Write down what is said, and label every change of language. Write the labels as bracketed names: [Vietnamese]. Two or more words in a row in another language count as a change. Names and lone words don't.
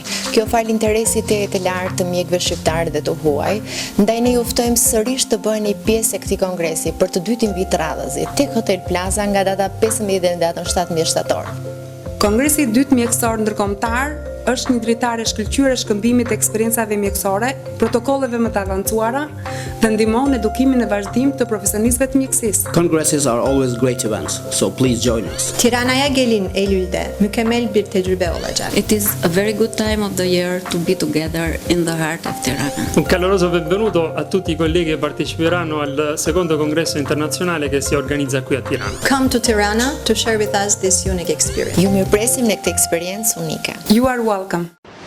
[Albanian] Kjo fal interesit të lartë të mjekëve shqiptarë dhe të huaj, ndaj ne juftojmë sërish të bëheni pjesë e këtij kongresi për të dytin vit radhëzi tek Hotel Plaza nga data 15 dhe datën 17 shtator. Kongresi i dytë mjekësor ndërkombëtar është një dritare shkëlqyer e shkëmbimit të eksperiencave mjekësore, protokolleve më të avancuara dhe ndihmon edukimin e vazhdim të profesionistëve të mjekësisë. [English] Congresses are always great events, so please join us. [Turkish] Tirana'ya gelin Eylül'de mükemmel bir tecrübe olacak. [English] It is a very good time of the year to be together in the heart of Tirana. [Italian] Un caloroso benvenuto a tutti i colleghi che parteciperanno al secondo congresso internazionale che si organizza qui a Tirana. [English] Come to Tirana to share with us this unique experience. [Albanian] Ju mirëpresim në këtë eksperiencë unike. [English] You are welcome.